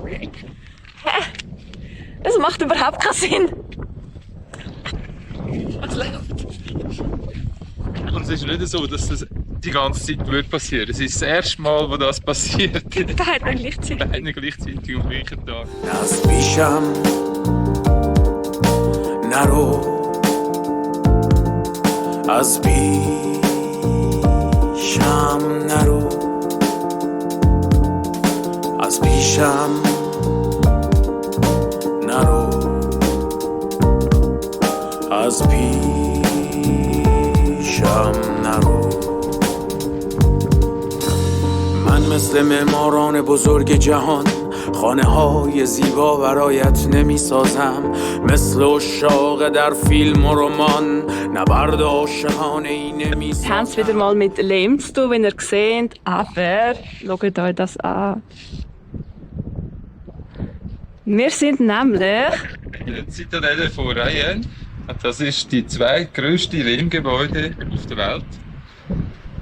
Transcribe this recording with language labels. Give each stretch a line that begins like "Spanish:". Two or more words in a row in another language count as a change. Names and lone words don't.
German: Das macht überhaupt keinen Sinn. Was läuft? Und es ist nicht so, dass das die ganze Zeit passieren würde. Es ist das erste Mal, wo das passiert. Beide gleichzeitig. Beide gleichzeitig am gleichen Tag.
Persian: از پیشم نرو. از پیشم نرو. از پیشم نرو. از پیشم نرو. من مثل معماران بزرگ جهان خانه های زیبا برایت نمی سازم. مثل اشاق در فیلم و رمان نبرد عاشقانه ای نمی سازم.
German: Wir haben es wieder mal mit Lehm zu tun, wie ihr seht, aber schaut euch das an. Wir sind nämlich in der Zitadelle von Rayen. Das ist die zweitgrößte Lehmgebäude auf der Welt.